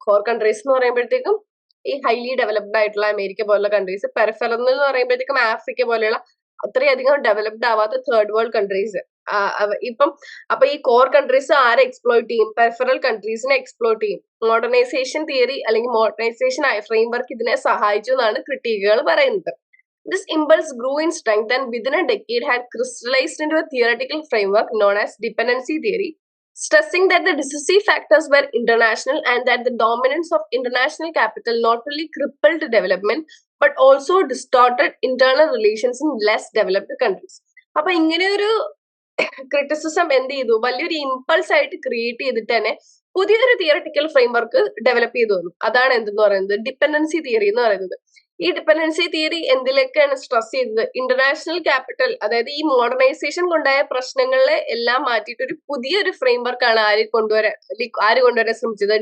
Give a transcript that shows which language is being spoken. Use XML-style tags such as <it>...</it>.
<ml>Core countries എന്ന് പറയുമ്പോഴത്തേക്കും ഈ ഹൈലി ഡെവലപ്ഡ് ആയിട്ടുള്ള അമേരിക്ക പോലുള്ള കൺട്രീസ്, പെരിഫറൽ എന്ന് പറയുമ്പോഴത്തേക്കും ആഫ്രിക്ക പോലെയുള്ള അത്രയധികം ഡെവലപ്ഡ് ആവാത്ത തേർഡ് വേൾഡ് കൺട്രീസ്. അപ്പൊ ഈ കോർ കൺട്രീസ് ആരെ എക്സ്പ്ലോയിറ്റ് ചെയ്യും? പെരിഫറൽ കൺട്രീസിനെ എക്സ്പ്ലോയിറ്റ് ചെയ്യും. മോഡേണൈസേഷൻ തിയറി അല്ലെങ്കിൽ മോഡേണൈസേഷൻ ഫ്രെയിംവർക്ക് ഇതിനെ സഹായിച്ചു എന്നാണ് ക്രിട്ടിക്കുകൾ പറയുന്നത്.</ml> <en>This impulse grew in strength and within a decade had crystallized into a theoretical framework known as dependency theory, stressing that the decisive factors were international and that the dominance of international capital not only crippled development but also distorted internal relations in less developed countries.</en> <ml>അപ്പൊ ഇങ്ങനെ ഒരു criticism എന്ത് ചെയ്തു? വലിയൊരു impulse ആയിട്ട് create ചെയ്തിട്ട് തന്നെ പുതിയൊരു തിയററ്റിക്കൽ ഫ്രെയിംവർക്ക് ഡെവലപ്പ് ചെയ്തു വന്നു. അതാണ് എന്തെന്ന് പറയുന്നത്? ഡിപെൻഡൻസി തിയറി എന്ന് പറയുന്നത്. ഈ ഡിപെൻഡൻസി തിയറി എന്തിലേക്കാണ് സ്ട്രെസ് ചെയ്തത്? ഇന്റർനാഷണൽ ക്യാപിറ്റൽ, അതായത് ഈ മോഡേണൈസേഷൻ കൊണ്ടായ പ്രശ്നങ്ങളെ എല്ലാം മാറ്റിയിട്ട് ഒരു പുതിയൊരു ഫ്രെയിംവർക്കാണ് ആര് കൊണ്ടുവരാൻ ശ്രമിച്ചത്?</ml>